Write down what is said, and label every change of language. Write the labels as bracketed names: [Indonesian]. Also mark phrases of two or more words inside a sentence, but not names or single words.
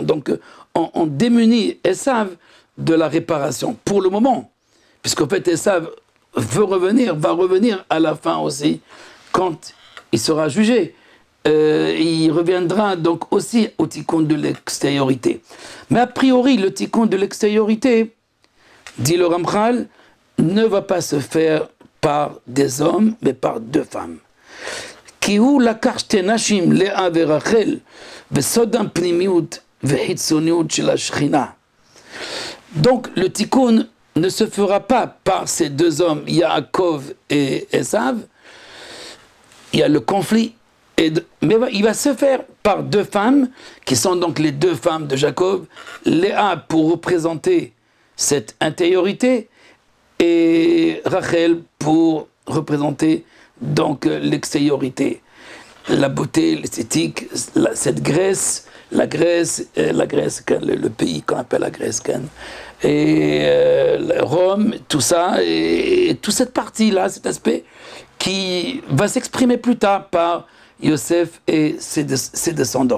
[French] Donc on démunit Esav de la réparation, pour le moment, puisqu'en fait Esav va revenir à la fin aussi, quand il sera jugé. Il reviendra donc aussi au tikkun de l'extériorité. Mais a priori, le tikkun de l'extériorité, dit le Ramchal, ne va pas se faire par des hommes, mais par 2 femmes. [Hebrew] כי הוא לקח שתי נשים לאה ורחל בסודם פנימיות וחיצוניות של השכינה. [French] Donc le tikkun ne se fera pas par ces deux hommes, Yaakov et Esav. Il y a le conflit, mais il va se faire par deux femmes, qui sont donc les deux femmes de Jacob, Léa pour représenter cette intériorité, et Rachel pour représenter donc l'extériorité, la beauté, l'esthétique, cette Grèce, la Grèce, le pays qu'on appelle la Grèce, et Rome, tout ça, et toute cette partie-là, cet aspect qui va s'exprimer plus tard par Yosef et ses descendants.